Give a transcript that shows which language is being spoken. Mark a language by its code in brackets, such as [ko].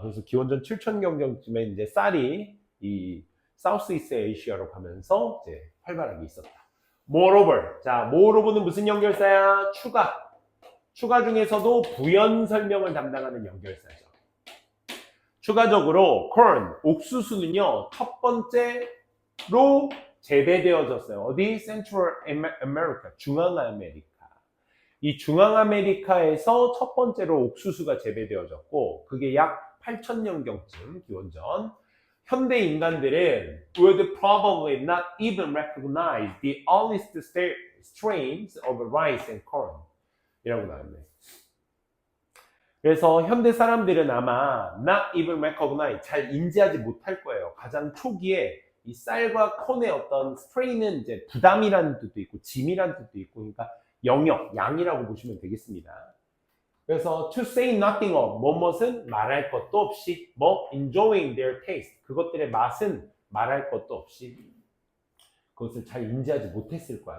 [ko] 그래서 기원전 7,000년경쯤에 이제 쌀이 이 사우스 이스트 아시아로 가면서 이제 활발하게 있었다. Moreover. 자, moreover는 무슨 연결사야? 추가. 추가 중에서도 부연 설명을 담당하는 연결사죠. 추가적으로 corn, 옥수수는요, 첫 번째로 재배되어졌어요. 어디? Central America, 중앙아메리카. 이 중앙아메리카에서 첫 번째로 옥수수가 재배되어졌고, 그게 약 8,000년경쯤 기원전. 현대 인간들은 [en] would probably not even recognize the earliest strains of rice and corn [ko] 이라고 나왔네. 그래서 현대 사람들은 아마 [en] not even recognize, [ko] 잘 인지하지 못할 거예요. 가장 초기에 이 쌀과 콘의 어떤 strain은 이제 부담이라는 뜻도 있고 짐이라는 뜻도 있고, 그러니까 영역, 양이라고 보시면 되겠습니다. 그래서 [en] to say nothing of, [ko] 뭐뭇은 말할 것도 없이, 뭐 [en] enjoying their taste, [ko] 그것들의 맛은 말할 것도 없이 그것을 잘 인지하지 못했을 거야.